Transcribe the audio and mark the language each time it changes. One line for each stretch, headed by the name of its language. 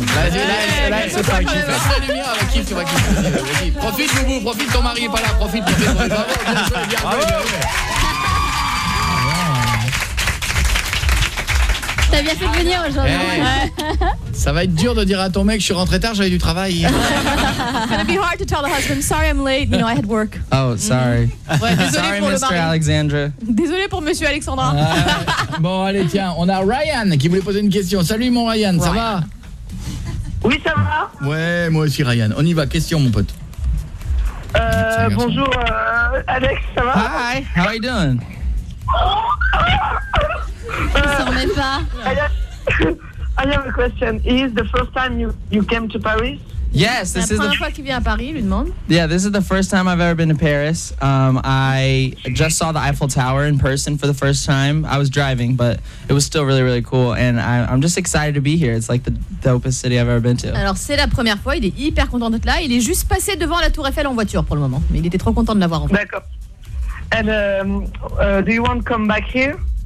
French: Vas-y, là, c'est pas un kiff, là. La lumière, elle kiffe, tu vas kiffer. Vas-y, profite, Boubou, profite, ton mari est pas là. Profite, tu fais bravo. T'as bien fait de venir aujourd'hui. Hey. Ça va être dur de dire à ton mec, je suis rentré tard, j'avais du travail.
English: It's gonna be hard to tell the husband, sorry I'm late, you know I had work. Oh, sorry.
French: Ouais, désolé
English: sorry,
French: pour
English: Mr.
French: le Alexandre. Désolé pour Monsieur Alexandre. Bon, allez, tiens, on a Ryan qui voulait poser une question. Salut mon Ryan, ça va? Oui, ça va. Ouais, moi aussi Ryan. On y va, question mon pote. Bonjour, Alex, ça va?
English: Hi, how are you doing? I have a question. Is the first time you came to Paris? Yes, this is the
French: première fois qu'il vient à Paris, lui demande.
English: Yeah, this is the first time I've ever been to Paris. I just saw the Eiffel Tower in person for the first time. I was driving, but it was still really, really cool. And I'm just excited to be here. It's like the dopest city I've ever been to.
French: Alors, c'est la première fois. Il est hyper content d'être là. Il est juste passé devant la Tour Eiffel en voiture pour le moment. Mais il était trop content de l'avoir en fait. D'accord.
English: And do you want to come back here?